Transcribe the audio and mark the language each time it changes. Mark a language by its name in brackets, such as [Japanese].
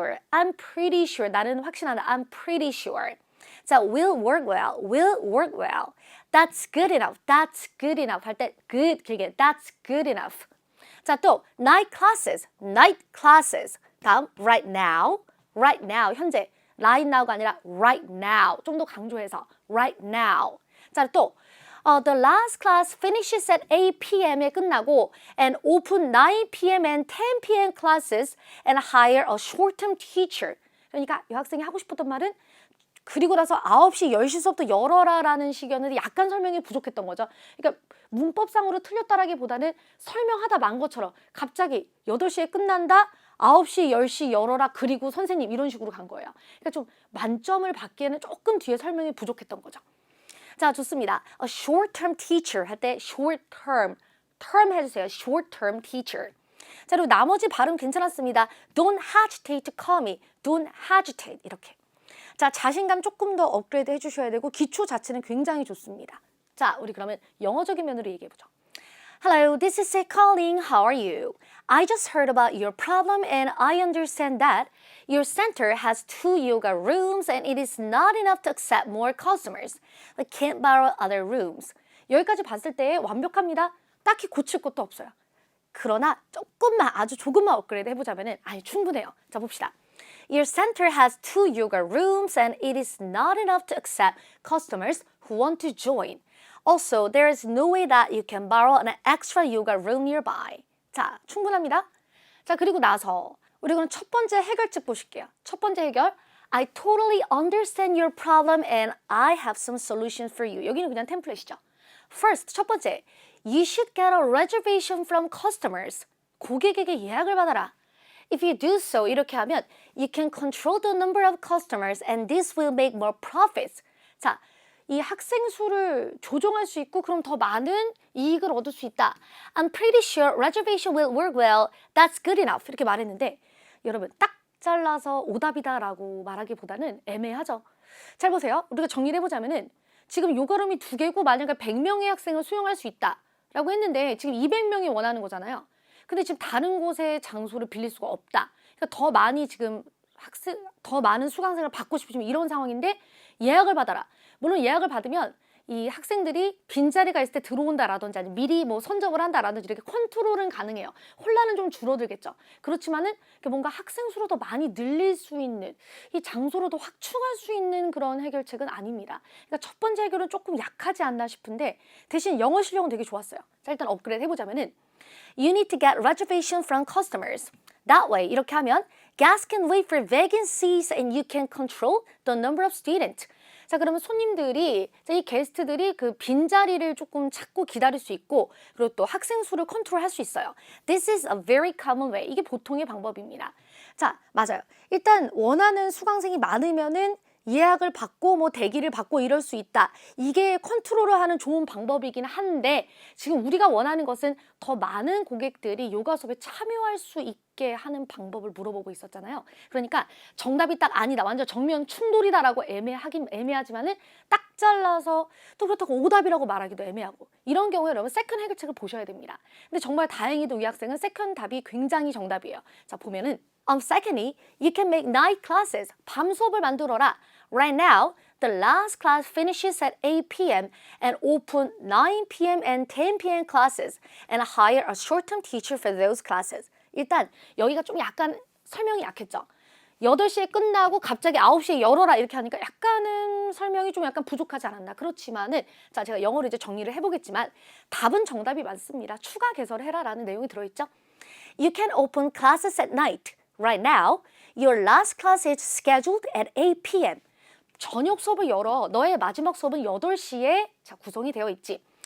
[English] I'm pretty sure [Korean] 나는 확신한다 [English] I'm pretty sure 자, will work well that's good enough [Korean] 할 때 [English] good [Korean] 길게 [English] that's good enough 자, 또 night classes [Korean] 다음 [English] right now [Korean] 현재 [English] right now가 [Korean] 아니라 [English] right now [Korean] 좀 더 강조해서 [English] right now 자, 또 The last class finishes at 8 p.m. [Korean] 에 끝나고 [English] and open 9 p.m. and 10 p.m. classes and hire a short-term teacher. [Korean] 그러니까 이 학생이 하고 싶었던 말은 그리고 나서 9시, 10시 수업도 열어라라는 식이었는데 약간 설명이 부족했던 거죠. 그러니까 문법상으로 틀렸다라기보다는 설명하다 만 것처럼 갑자기 8시에 끝난다, 9시, 10시 열어라, 그리고 선생님 이런 식으로 간 거예요. 그러니까 좀 만점을 받기에는 조금 뒤에 설명이 부족했던 거죠. 자, 좋습니다. [English] A short-term teacher [Korean] 할 때 [English] short-term, term [Korean] 해주세요. [English] short-term teacher. [Korean] 자, 그리고 나머지 발음 괜찮았습니다. [English] Don't hesitate to call me. Don't hesitate [Korean] 이렇게. 자, 자신감 조금 더 업그레이드 해주셔야 되고 기초 자체는 굉장히 좋습니다. 자, 우리 그러면 영어적인 면으로 얘기해보죠. [English] Hello, this is Say calling. How are you? I just heard about your problem and I understand that your center has 2 yoga rooms and it is not enough to accept more customers. I can't borrow other rooms. [Korean] 여기까지 봤을 때 완벽합니다. 딱히 고칠 것도 없어요. 그러나 조금만, 아주 조금만 업그레이드 해보자면은 충분해요. 자, 봅시다. [English] Your center has 2 yoga rooms and it is not enough to accept customers who want to join. Also, there is no way that you can borrow an extra yoga room nearby. [Korean] 자, 충분합니다. 자, 그리고 나서 우리 그럼 첫 번째 해결책 보실게요. 첫 번째 해결. [English] I totally understand your problem and I have some solutions for you. [Korean] 여기는 그냥 템플릿이죠. First, 첫 번째. [English] You should get a reservation from customers. [Korean] 고객에게 예약을 받아라. [English] If you do so, [Korean] 이렇게 하면 [English] you can control the number of customers and this will make more profits. [Korean] 자, 이 학생 수를 조정할 수 있고 그럼 더 많은 이익을 얻을 수 있다. [English] I'm pretty sure reservation will work well. That's good enough. [Korean] 이렇게 말했는데 여러분 딱 잘라서 오답이다라고 말하기보다는 애매하죠. 잘 보세요. 우리가 정리를 해보자면은 지금 요가룸이 2개고 만약에 100명의 학생을 수용할 수 있다라고 했는데 지금 200명이 원하는 거잖아요. 근데 지금 다른 곳에 장소를 빌릴 수가 없다. 그러니까 더 많이 지금 더 많은 수강생을 받고 싶으시면 이런 상황인데 예약을 받아라. 물론 예약을 받으면 이 학생들이 빈자리가 있을 때 들어온다라든지 아니면 미리 뭐 선정을 한다라든지 이렇게 컨트롤은 가능해요. 혼란은 좀 줄어들겠죠. 그렇지만은 뭔가 학생 수로 더 많이 늘릴 수 있는 이 장소로 더 확충할 수 있는 그런 해결책은 아닙니다. 그러니까 첫 번째 해결은 조금 약하지 않나 싶은데 대신 영어 실력은 되게 좋았어요. 자, 일단 업그레이드 해보자면은 [English] You need to get reservation from customers. That way, [Korean] 이렇게 하면 [English] guests can wait for vacant seats and you can control the number of students. [Korean] 자, 그러면 손님들이, 이 게스트들이 그 빈자리를 조금 찾고 기다릴 수 있고 그리고 또 학생 수를 컨트롤할 수 있어요. [English] This is a very common way. [Korean] 이게 보통의 방법입니다. 자, 맞아요. 일단 원하는 수강생이 많으면은 예약을 받고 뭐 대기를 받고 이럴 수 있다. 이게 컨트롤을 하는 좋은 방법이긴 한데 지금 우리가 원하는 것은 더 많은 고객들이 요가 수업에 참여할 수 있게 하는 방법을 물어보고 있었잖아요. 그러니까 정답이 딱 아니다. 완전 정면 충돌이다라고 애매하지만은 딱 잘라서 또 그렇다고 오답이라고 말하기도 애매하고 이런 경우에 여러분 세컨 해결책을 보셔야 됩니다. 근데 정말 다행히도 이 학생은 세컨 답이 굉장히 정답이에요. 자, 보면은 [English] Secondly, you can make night classes. [Korean] 밤 수업을 만들어라. [English] Right now, the last class finishes at 8 p.m. and open 9 p.m. and 10 p.m. classes and hire a short-term teacher for those classes. [Korean] 일단 여기가 좀 약간 설명이 약했죠. 8시에 끝나고 갑자기 9시에 열어라 이렇게 하니까 약간은 설명이 좀 약간 부족하지 않았나. 그렇지만은 자, 제가 영어로 이제 정리를 해보겠지만 답은 정답이 맞습니다. 추가 개설해라라는 내용이 들어있죠. [English] You can open classes at night. Right now, your last class is scheduled at 8 p.m. [Korean] 저녁 수업을 열어. 너의 마지막 수업은 8시에 자, 구성이 되어 있지.